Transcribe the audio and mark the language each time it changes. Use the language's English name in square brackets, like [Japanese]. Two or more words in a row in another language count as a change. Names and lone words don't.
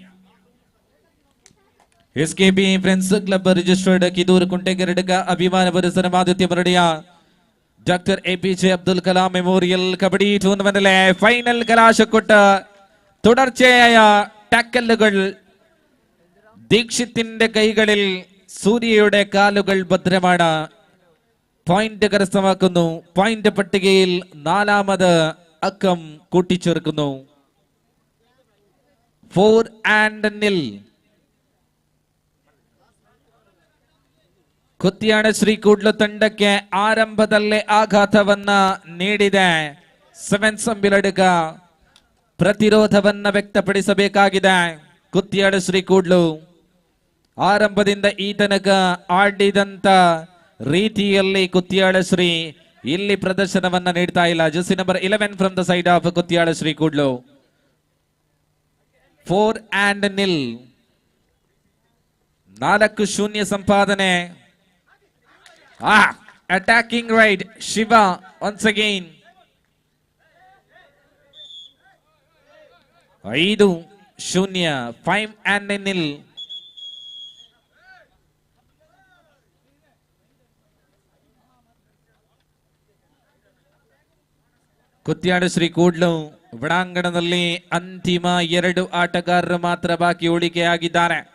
[Kannada] ಎಸ್ಕೆಬಿ ಫ್ರೆಂಡ್ಸ್ ಕ್ಲಬ್ ರಿಜಿಸ್ಟರ್ಡ್ ಕಿದೂರು ಕುಂಟೆಗೆರಡಕ ಅಭಿಮಾನ ಪರಿಸರ ಮಾಧುತ್ಯ ಮರಡಿಯ ಡಾಕ್ಟರ್ ಎಪಿಜೆ ಅಬ್ದುಲ್ ಕಲಾಂ ಮೆಮೋರಿಯಲ್ ಕಬಡ್ಡಿ ಟೂರ್ನಮೆಂಟಿലെ [Malayalam] ഫൈനൽ കലാശക്കൊട്ട തുടർച്ചയായ ടാക്കലുകൾ. ദീക്ഷിത്തിന്റെ കൈകളിൽ സൂര്യയുടെ കാലുകൾ ഭദ്രമാണ്. പോയിന്റ് കരസ്ഥമാക്കുന്നു. പോയിന്റ് പട്ടികയിൽ 4ാമത് അക്കം കൂട്ടിച്ചേർക്കുന്നു. 4-0. [Kannada] ಕುತ್ತಿಯಾಡ ಶ್ರೀ ಕೂಡ್ಲು ತಂಡಕ್ಕೆ ಆರಂಭದಲ್ಲೇ ಆಘಾತವನ್ನ ನೀಡಿದೆ. ಸೆವೆನ್ಸ್ ಅಂಬಿಲಡ್ಕ ಪ್ರತಿರೋಧವನ್ನ ವ್ಯಕ್ತಪಡಿಸಬೇಕಾಗಿದೆ. ಕುತ್ತಿಯಾಡ ಶ್ರೀ ಕೂಡ್ಲು ಆರಂಭದಿಂದ ಈ ತನಕ ಆಡಿದಂತ ರೀತಿಯಲ್ಲಿ ಕುತ್ತಿಯಾಡ ಶ್ರೀ ಇಲ್ಲಿ ಪ್ರದರ್ಶನವನ್ನ ನೀಡ್ತಾ ಇಲ್ಲ. [English] Jersey number 11 from the side of ಕುತ್ತಿಯಾಡ ಶ್ರೀ ಕೂಡ್ಲು. [Kannada] 4-0. 4-0 ಸಂಪಾದನೆ. [English] attacking right Shiva once again. 5-0. 5-0. [Kannada] ಕುತ್ತಿಯಾಡ ಶ್ರೀ ಕೂಡ್ಲು ಒಳಾಂಗಣದಲ್ಲಿ ಅಂತಿಮ 2 ಆಟಗಾರರು ಮಾತ್ರ ಬಾಕಿ ಉಳಿಕೆಯಾಗಿದ್ದಾರೆ.